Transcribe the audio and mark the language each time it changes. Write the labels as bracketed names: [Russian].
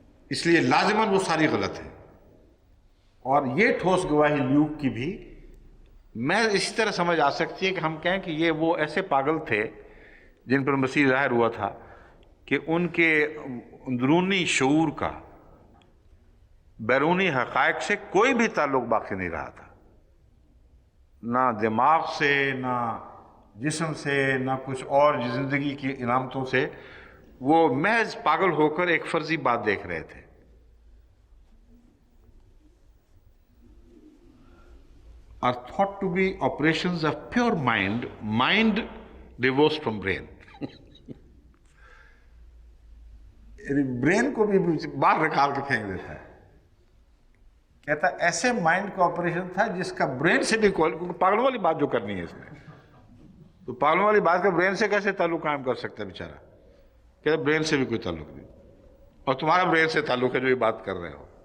[Urdu] اس لیے لازماً وہ ساری غلط ہے. اور یہ ٹھوس گواہی لیوک کی بھی میں اسی طرح سمجھ آ سکتی ہے کہ ہم کہیں کہ یہ وہ ایسے پاگل تھے جن پر مسیح ظاہر ہوا تھا کہ ان کے اندرونی شعور کا بیرونی حقائق سے کوئی بھی تعلق باقی نہیں رہا تھا، نہ دماغ سے، نہ جسم سے، نہ کچھ اور زندگی کی علامتوں سے. وہ محض پاگل ہو کر ایک فرضی بات دیکھ رہے تھے. [English] are thought to be operations of pure mind divorced from brain. [Urdu] Brain کو بھی باہر نکال کے پھینک دیتا ہے. کہتا ہے ایسے مائنڈ کا آپریشن تھا جس کا برین سے بھی پاگلوں والی بات جو کرنی ہے اس نے، تو پاگلوں والی بات کا برین سے کیسے تعلق قائم کر سکتا ہے بیچارہ؟ کہتا برین سے بھی کوئی تعلق نہیں، اور تمہارا برین سے تعلق ہے جو یہ بات کر رہے ہو.